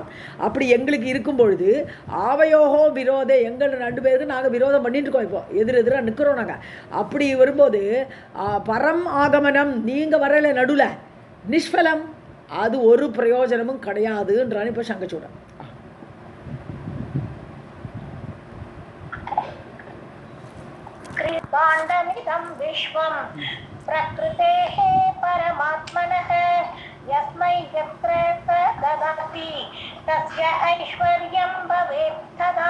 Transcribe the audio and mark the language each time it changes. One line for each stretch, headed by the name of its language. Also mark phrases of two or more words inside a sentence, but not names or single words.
Tamil: அப்படி எங்களுக்கு இருக்கும் பொழுது
Sanskrit: आवयोः विरोधे,
Tamil: எங்கள் 2 பேருக்கு நாங்கள் விரோதம் பண்ணிட்டு இருக்கோம். இப்போ எதிராக நிற்கிறோம் நாங்கள். அப்படி வரும்போது
Sanskrit: परम् आगमनम्,
Tamil: நீங்கள் வரல நடுவில் நிஷ்பலம், அது ஒரு பிரயோஜனமும் கிடையாதுன்றான் இப்போ சங்கச்சூடன்.
Sanskrit: क्रीडाण्डमिदं विश्वं प्रकृतेः परमात्मनः यस्मै यत्र स ददाति तस्य ऐश्वर्यं भवेत् तदा.